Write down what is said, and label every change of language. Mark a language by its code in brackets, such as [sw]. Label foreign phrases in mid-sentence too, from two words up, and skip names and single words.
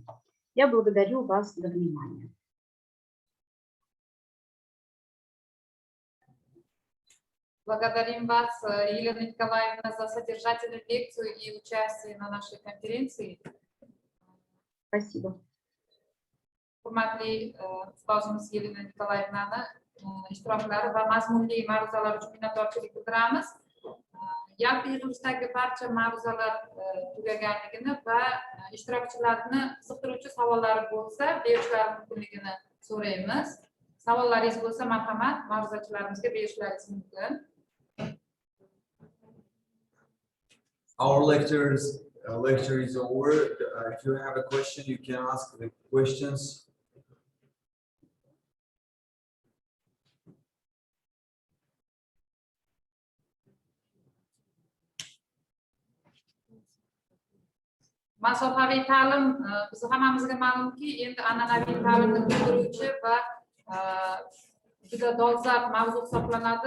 [ru] Я благодарю вас за внимание. Благодарим вас, Елена Николаевна, за содержательную лекцию и участие на нашей конференции. Спасибо. [uz] Hurmatli ustozimiz Yelena Nikolaevnani ishtirokilari va mazmunli ma'ruzalar uchun minnatdorchilik bildiramiz. Yalpi yig'ilishdagi barcha ma'ruzalar tugaganligini va ishtirokchilarni qiziqtiruvchi savollari bo'lsa, berishlari mumkinligini so'raymiz. Savollaringiz bo'lsa, marhamat, ma'ruzachilarimizga berishlaringiz mumkin. [en] Our lecture is over. If you have a question, you can ask the questions. [uz] Masofaviy ta'lim biz hammamizga ma'lumki, endi an'anaviy ta'limni bildiruvchi va juda dolzarb mavzu hisoblanadi.